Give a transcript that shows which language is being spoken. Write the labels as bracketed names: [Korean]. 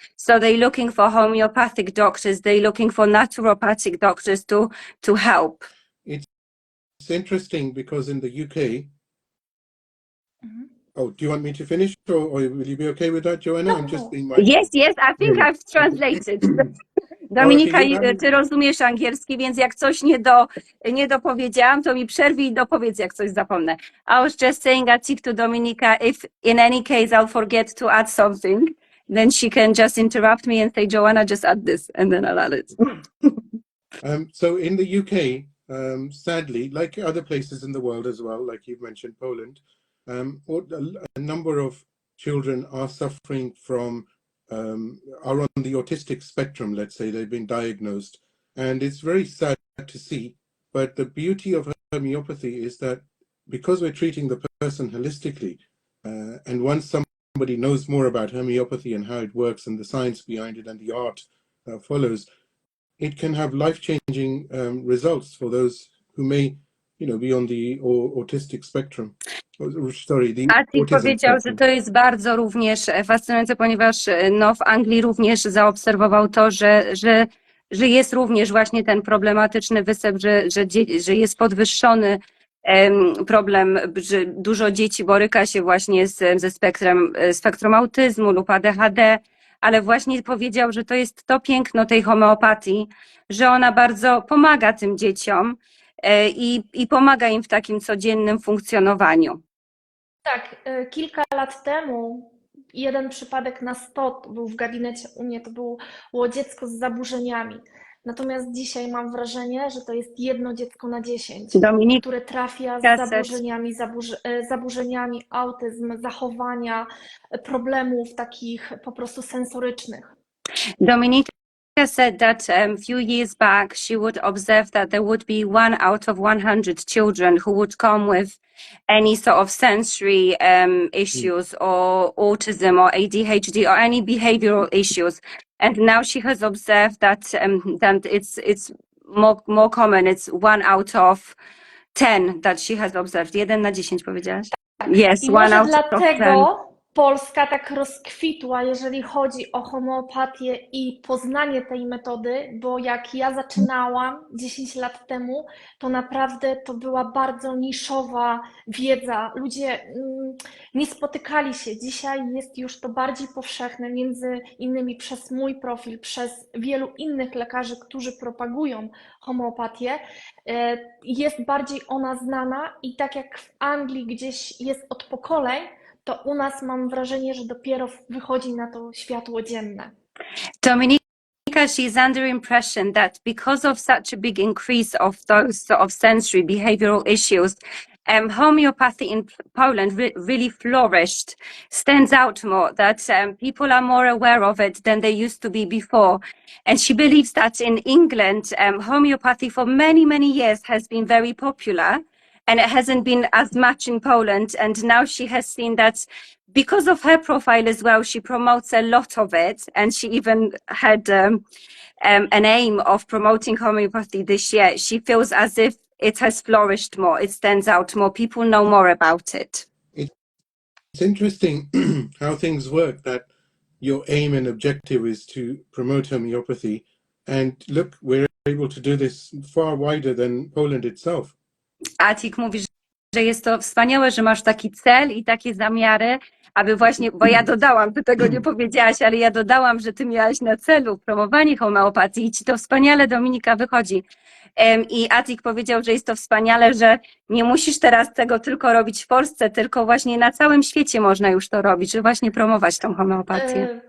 [English] So they're looking for homeopathic doctors, they're looking for naturopathic doctors to help. It's interesting because in the UK, Oh, do you want me to finish, or will you be okay with that, Joanna? I'm just being mindful. Yes, I think I've translated. [Polish] Dominika, ty rozumiesz angielski, więc jak coś nie dopowiedziałam, to mi przerwij i dopowiedz, jak coś zapomnę. [English] I was just saying, Atik, to Dominika, if in any case I'll forget to add something, then she can just interrupt me and say, Joanna, just add this, and then I'll add it. So in the UK, sadly, like other places in the world as well, like you've mentioned, Poland, a number of children are suffering from are on the autistic spectrum, let's say. They've been diagnosed, and it's very sad to see. But the beauty of homeopathy is that because we're treating the person holistically, and once somebody knows more about homeopathy and how it works and the science behind it and the art that follows, it can have life-changing results for those who may, be on the autistic spectrum. [Polish] Atik powiedział, że to jest bardzo również fascynujące, ponieważ w Anglii również zaobserwował to, że jest również właśnie ten problematyczny wysyp, że jest podwyższony problem, że dużo dzieci boryka się właśnie ze spektrum autyzmu lub ADHD, ale właśnie powiedział, że to jest to piękno tej homeopatii, że ona bardzo pomaga tym dzieciom i pomaga im w takim codziennym funkcjonowaniu. Tak, kilka lat temu jeden przypadek na 100 był w gabinecie u mnie, to było dziecko z zaburzeniami. Natomiast dzisiaj mam wrażenie, że to jest jedno dziecko na 10, które trafia z zaburzeniami autyzm, zachowania, problemów takich po prostu sensorycznych. [English] Dominika said that a few years back she would observe that there would be 1 out of 100 children who would come with any sort of sensory issues or autism or ADHD or any behavioral issues. And now she has observed that that it's more common. It's 1 out of 10 that she has observed. [Polish] 1 na 10 powiedziałaś? [English] Yes, I 1 [Polish] może [English] out of 10. [Polish] dlatego Polska tak rozkwitła, jeżeli chodzi o homeopatię i poznanie tej metody, bo jak ja zaczynałam 10 lat temu, to naprawdę to była bardzo niszowa wiedza. Ludzie nie spotykali się. Dzisiaj jest już to bardziej powszechne, między innymi przez mój profil, przez wielu innych lekarzy, którzy propagują homeopatię. Jest bardziej ona znana i tak jak w Anglii gdzieś jest od pokoleń, to u nas mam wrażenie, że dopiero wychodzi na to światło dzienne. [English] Dominika, she's under impression that because of such a big increase of those sort of sensory behavioral issues, homeopathy in Poland really flourished, stands out more, that people are more aware of it than they used to be before. And she believes that in England, homeopathy for many, many years has been very popular. And it hasn't been as much in Poland. And now she has seen that because of her profile as well, she promotes a lot of it. And she even had an aim of promoting homeopathy this year. She feels as if it has flourished more. It stands out more. People know more about it. It's interesting how things work, that your aim and objective is to promote homeopathy. And look, we're able to do this far wider than Poland itself. [Polish] Atik mówi, że jest to wspaniałe, że masz taki cel i takie zamiary, aby właśnie, bo ja dodałam, ty tego nie powiedziałaś, ale ja dodałam, że ty miałaś na celu promowanie homeopatii i ci to wspaniale, Dominika, wychodzi. I Atik powiedział, że jest to wspaniale, że nie musisz teraz tego tylko robić w Polsce, tylko właśnie na całym świecie można już to robić, że właśnie promować tą homeopatię.